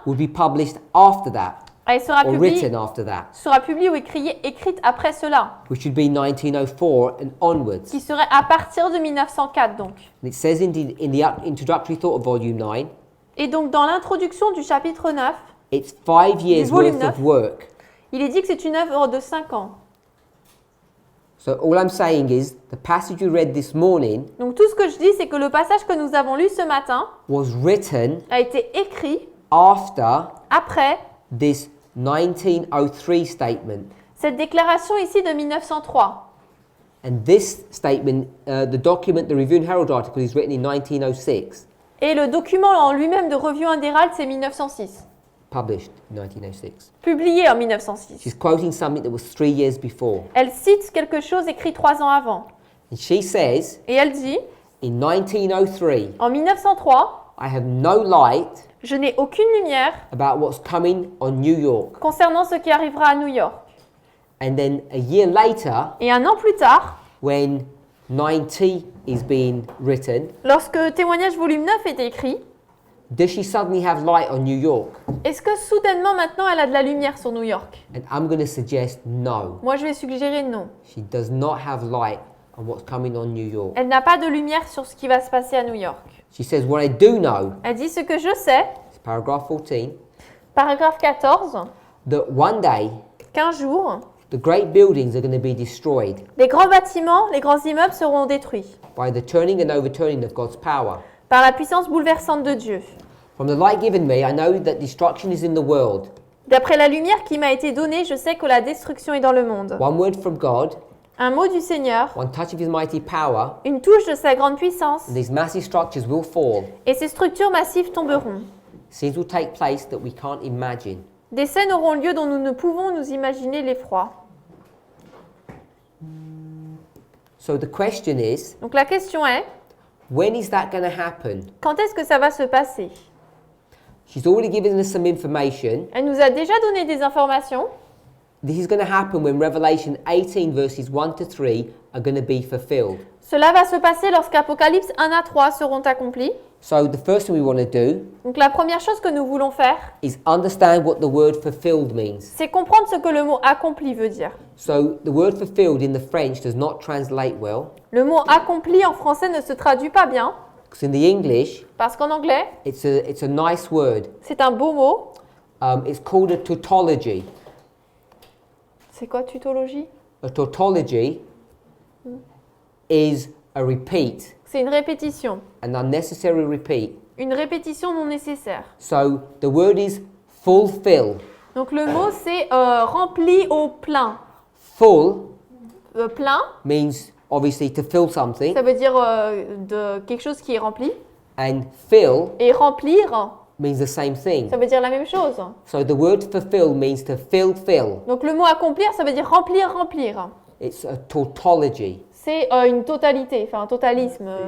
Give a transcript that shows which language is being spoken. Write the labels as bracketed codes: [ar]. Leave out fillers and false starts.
[en] will be published after that, [fr] elle sera [en] or [fr] publiée, [en] written after that, [fr] ou écrite après cela, [en] which would be 1904 and onwards. [fr] qui serait à partir de 1904 donc. [en] And it says in the introductory thought of volume 9, [fr] Et donc dans l'introduction du chapitre 9, [en] it's 5 years [fr] volume [en] worth of [fr] 9. [en] work. [fr] il est dit que c'est une œuvre de 5 ans. [en] So all I'm saying is the passage you read this morning [fr] Donc tout ce que je dis, c'est que le passage que nous avons lu ce matin [en] was written [fr] a été écrit [en] after [fr] après [en] this 1903 statement. [fr] cette déclaration ici de 1903. [en] And this statement, the document, the Review and Herald article, is written in 1906, [fr] Et le document en lui-même de Review and Herald, c'est 1906. [en] published in 1906. [fr] Publié en 1906. [en] She's quoting something that was 3 years before. [fr] Elle cite quelque chose écrit 3 ans avant. [en] And she says, [fr] Et elle dit, [en] in 1903, [fr] en 1903, [en] I have no light [fr] je n'ai aucune lumière [en] about what's coming on New York. [fr] concernant ce qui arrivera à New York. [en] And then a year later, [fr] Et un an plus tard, [en] when 90 is being written, [fr] lorsque Témoignage volume 9 est écrit, [en] does she suddenly have light on New York? [fr] est-ce que soudainement maintenant elle a de la lumière sur New York? [en] And I'm going to suggest no. [fr] Moi je vais suggérer non. [en] She does not have light on what's coming on New York. [fr] Elle n'a pas de lumière sur ce qui va se passer à New York. [en] She says, what I do know, [fr] Elle dit ce que je sais, [en] it's paragraph 14, [fr] paragraphe 14, [en] that one day [fr] qu'un jour, [en] the great buildings are going to be destroyed [fr] les grands bâtiments, les grands immeubles seront détruits [en] by the turning and overturning of God's power. [fr] par la puissance bouleversante de Dieu. [en] From the light given me, I know that destruction is in the world. [fr] D'après la lumière qui m'a été donnée, je sais que la destruction est dans le monde. [en] One word from God, [fr] Un mot du Seigneur, [en] one touch of his mighty power, [fr] une touche de sa grande puissance, [en] and these massive structures will fall. [fr] et ces structures massives tomberont. [en] Scenes will take place that we can't imagine. [fr] Des scènes auront lieu dont nous ne pouvons nous imaginer l'effroi. [en] So the question is, [fr] Donc la question est, [en] when is that going to happen? [fr] quand est-ce que ça va se passer? [en] She's already given us some information. [fr] Elle nous a déjà donné des informations. [en] This is going to happen when Revelation 18 verses 1 to 3 are going to be fulfilled. [fr] Cela va se passer lorsqu'Apocalypse 1 à 3 seront accomplis. [en] So the first thing we want to do [fr] Donc la première chose que nous voulons faire, [en] is understand what the word fulfilled means. [fr] c'est comprendre ce que le mot accompli veut dire. [en] So the word fulfilled in the French does not translate well, [fr] Le mot accompli en français ne se traduit pas bien, [en] because in the English [fr] parce qu'en anglais, [en] it's a nice word. [fr] c'est un beau mot. [en] It's called a tautology. [fr] C'est quoi tutologie? [en] A tautology is a repeat, [fr] C'est une répétition. [en] an unnecessary repeat. [fr] Une répétition non nécessaire. [en] So the word is fulfill. [fr] Donc le mot c'est rempli au plein. [en] Full [fr] Plein, [en] means obviously to fill something, [fr] ça veut dire de quelque chose qui est rempli. [en] and fill [fr] Et remplir, [en] means the same thing. [fr] ça veut dire la même chose. [en] So the word fulfill means to fill. [fr] Donc le mot accomplir, ça veut dire remplir, remplir. [en] It's a tautology. [fr] C'est une totalité, enfin un totalisme.